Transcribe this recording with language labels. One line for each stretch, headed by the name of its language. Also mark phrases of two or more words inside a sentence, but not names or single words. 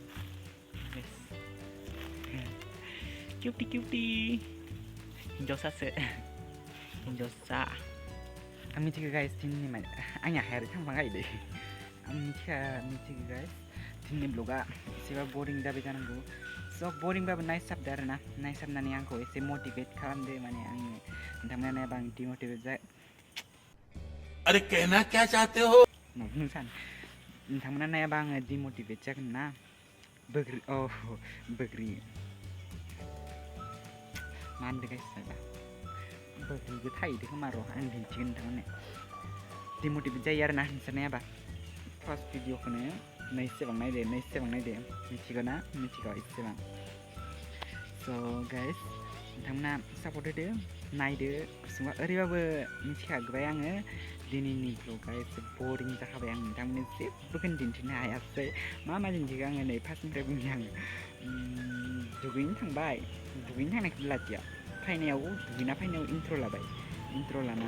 Bodo: किउटि हिन्जावसा आं मिथिगौ गाइस दिननि माने आंनि आखाइ आरो थांफाखायोलै आं मिथिगौ गाइस दिननि ब्लगा एसेबा बरिं जाबाय जानांगौ स' बरिंबाबो नायसाबदो आरो ना नायसाबनानै आंखौ एसे मटिभेट खालामदो माने आङो नोंथांमोना नायबा आं डिमटिभेट
Hindi: अरे कहना क्या चाहते हो
Bodo: नोंथांमोना नायाबा आङो डिमटिभेट जागोन ना बोग्रि मा होनदों गाइस जायबा बोग्रिबो थाहैदो खोमा र' आं दिन्थिगोन नोंथांमोननो डिमटिभेट जायो आरो ना नोंसोर नायाबा फार्स्ट भिडिअखौनो नैसेबां नायदो मिथिगौ ना मिथिगौ एसेबां स' गाइस नोंथांमोना सापर्ट होदो नायदो गुसुङा ओरैबाबो मिथिखाबाय आङो दिनैनि ब्लगा एसे बरिं जाखाबाय आं नोंथांमोननो जेबोखौनो दिन्थिनो हायासै मा दिन्थिखो आङो नै फार्स्टनिफ्राय बुंनि आङो दुगैनो थांनायखौ लादिया फैनायाव दुगैना फैनायाव इन्ट्र' लाबाय इन्ट्र'